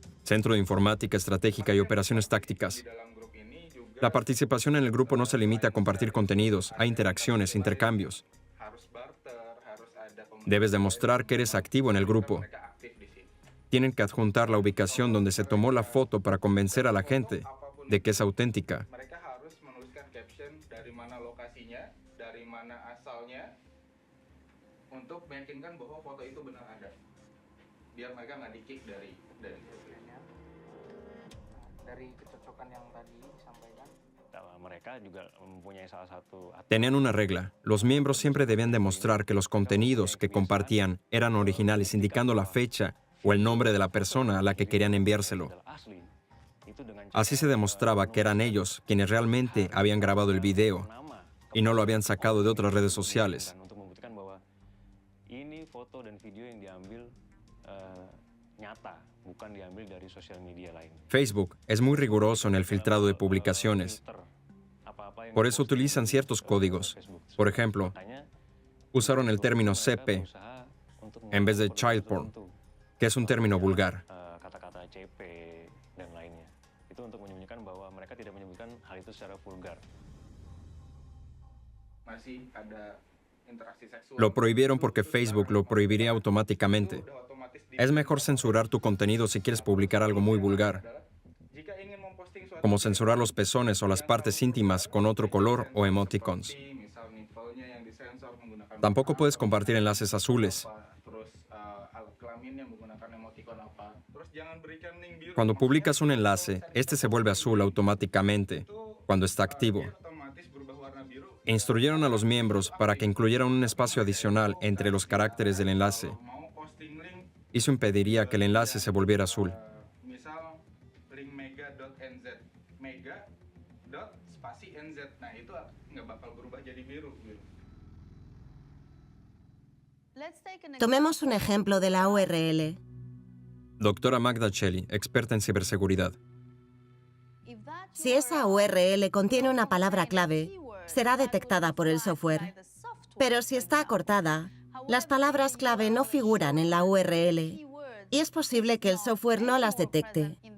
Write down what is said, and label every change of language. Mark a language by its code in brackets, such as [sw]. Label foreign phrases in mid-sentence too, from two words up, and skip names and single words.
[es] Centro de Informática Estratégica y Operaciones Tácticas. La participación en el grupo no se limita a compartir contenidos, hay interacciones, intercambios. Debes demostrar que eres activo en el grupo. Tienen que adjuntar la ubicación donde se tomó la foto para convencer a la gente de que es auténtica. [id] Mereka harus menuliskan caption dari mana lokasinya, dari mana asalnya, untuk meyakinkan bahwa foto itu benar ada. Biar mereka nggak di-kick dari grupnya. Dari kecocokan yang tadi disampaikan. Mereka juga mempunyai salah satu [es] Tenían una regla. Los miembros siempre debían demostrar que los contenidos que compartían eran originales, indicando la fecha o el nombre de la persona a la que querían enviárselo. [id] asli. Itu dengan [es] Así se demostraba que eran ellos quienes realmente habían grabado el video [id] nama [es] y no lo habían sacado de otras redes sociales. [id] dan untuk membuktikan bahwa ini foto dan video yang diambil nyata, bukan diambil dari sosial media lain. [es] Facebook es muy riguroso en el filtrado de publicaciones. [id] Filter apa-apa yang [es] Por eso utilizan ciertos códigos. Por ejemplo, [id] makanya [es] usaron el término [id] mereka [es] CP [id] berusaha untuk [es] en vez de [id] menggunakan [en] child [id] kode [en] porn, [id] tertentu, [es] que es un término vulgar. [id] kata-kata CP dan lainnya. Itu untuk menyembunyikan bahwa mereka tidak menyebutkan hal itu secara vulgar. Masih ada interaksi seksual. [es] Lo prohibieron porque Facebook lo prohibiría automáticamente. [id] Udah otomatis di- [es] Es mejor censurar tu contenido si quieres publicar algo muy vulgar, [id] adalah jika ingin memposting suatu [es] como censurar los pezones o las partes íntimas con otro color o emoticons. [id] seperti misal nipple-nya yang disensor menggunakan [es] Tampoco puedes compartir enlaces azules. [id] apa, terus alat kelaminnya menggunakan emoticon apa. Terus jangan berikan link biru. [es] Cuando publicas un enlace, este se vuelve azul automáticamente cuando está activo. [id] Otomatis berubah warna biru. [es] Instruyeron a los miembros para que incluyeran un espacio adicional entre los caracteres del enlace. [id] Mau posting link [es] Eso impediría que el enlace se volviera azul. [id] misal link mega.nz mega dot spasi nz, nah itu nggak bakal berubah jadi biru gitu. [es] Tomemos un ejemplo de la URL. Doctora Magda Chelly, experta en ciberseguridad. Si esa URL contiene una palabra clave, será detectada por el software. Pero si está acortada, las palabras clave no figuran en la URL y es posible que el software no las detecte.